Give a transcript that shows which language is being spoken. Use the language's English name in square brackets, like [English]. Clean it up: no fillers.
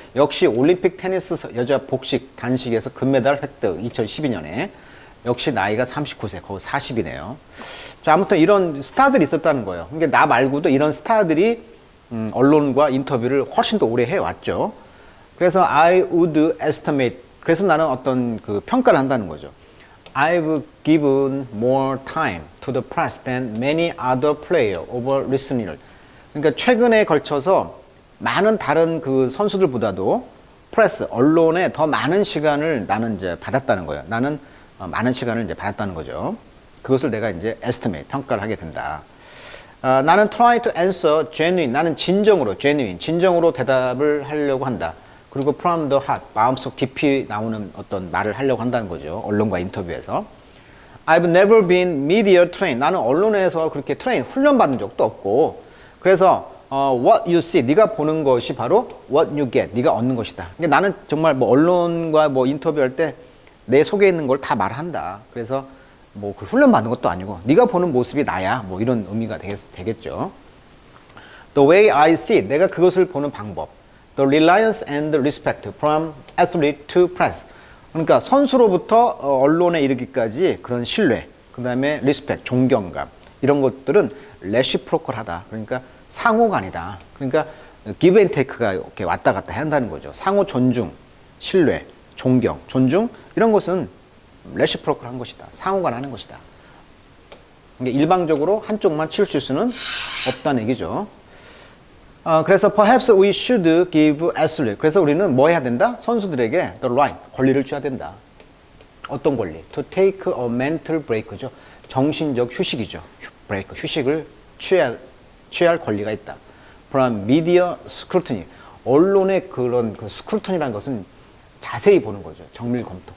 [Korean] 역시 올림픽 테니스 여자 복식 단식에서 금메달 획득 2012년에 역시 나이가 39세 거의 40이네요. 자, 아무튼 이런 스타들이 있었다는 거예요. 그러니까 나 말고도 이런 스타들이 언론과 인터뷰를 훨씬 더 오래 해왔죠. 그래서 [English] I would estimate [Korean] 그래서 나는 어떤 그 평가를 한다는 거죠. [English] I've given more time to the press than many other players over recent years. [Korean] 그러니까 최근에 걸쳐서 많은 다른 그 선수들보다도 프레스, 언론에 더 많은 시간을 나는 이제 받았다는 거예요. 나는 많은 시간을 이제 받았다는 거죠. 그것을 내가 이제 estimate, 평가를 하게 된다. 나는 [English] try to answer genuine, [Korean] 나는 진정으로 대답을 하려고 한다. 그리고 [English] from the heart, [Korean] 마음속 깊이 나오는 어떤 말을 하려고 한다는 거죠. 언론과 인터뷰에서. [English] I've never been media trained. [Korean] 나는 언론에서 그렇게 훈련받은 적도 없고, 그래서 [English] what you see, [Korean] 네가 보는 것이 바로 [English] what you get, [Korean] 네가 얻는 것이다. 그러니까 나는 정말 뭐 언론과 뭐 인터뷰할 때 내 속에 있는 걸 다 말한다. 그래서 뭐 훈련받은 것도 아니고 네가 보는 모습이 나야. 뭐 이런 의미가 되겠죠. [English] The way I see it, [Korean] 내가 그것을 보는 방법. [English] The reliance and respect from athlete to press. [Korean] 그러니까 선수로부터 언론에 이르기까지 그런 신뢰, 그 다음에 respect, 존경감 이런 것들은 reciprocal하다. 그러니까 상호간이다. 그러니까 give and take가 이렇게 왔다 갔다 한다는 거죠. 상호 존중, 신뢰, 존경, 존중 이런 것은 reciprocal한 것이다. 상호간 하는 것이다. 그러니까 일방적으로 한쪽만 치우칠 수는 없다는 얘기죠. 그래서 [English] perhaps we should give athlete. [Korean] 그래서 우리는 뭐 해야 된다? 선수들에게 [English] the right, [Korean] 권리를 줘야 된다. 어떤 권리? [English] To take a mental break [Korean] 죠. 정신적 휴식이죠. break, 휴식을 취할 권리가 있다. [English] From media scrutiny. [Korean] 언론의 그런 그 스크루턴이라는 것은 자세히 보는 거죠. 정밀 검토.